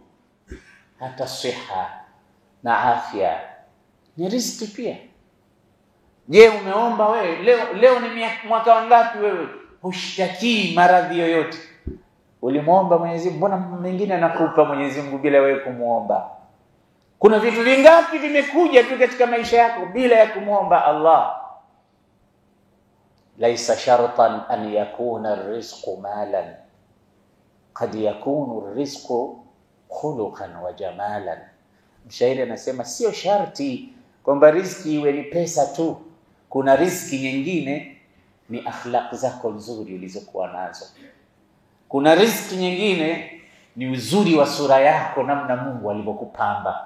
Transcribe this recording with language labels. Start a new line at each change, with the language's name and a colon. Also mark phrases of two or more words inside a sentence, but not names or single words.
Swahili: Hata siha na afya ni riziki pia. Je, umeomba wewe leo ni mwaka wangapi wewe hushtakii maradhi yoyote? Ulimuomba Mwenyezi Mungu, mbona mengine anakupa Mwenyezi Mungu bila wewe kumuomba? Kuna vitu vingapi vimekuja tu katika maisha yako bila ya kumuomba Allah?
Arabic: ليس شرطا أن يكون الرزق مالا قد يكون الرزق خلقا وجمالا.
Swahili: Mshairi anasema sio sharti kwamba riziki iwe ni pesa tu. Kuna riziki nyingine ni akhlaq zako nzuri ulizokuwa nazo. Kuna riziki nyingine ni uzuri wa sura yako, namna Mungu alivyokupamba.